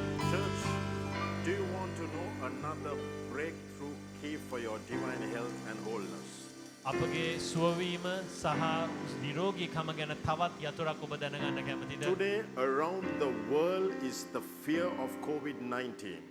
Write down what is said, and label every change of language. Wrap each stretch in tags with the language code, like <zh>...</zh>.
<en>Church, do you want to know another breakthrough key for your divine health and wholeness?</en> <si>අපගේ සුවවීම සහ නිරෝගීකම ගැන තවත් යතුරක් ඔබ දැනගන්න කැමතිද?</si> <en>Today, around the world is the fear of COVID-19.</en>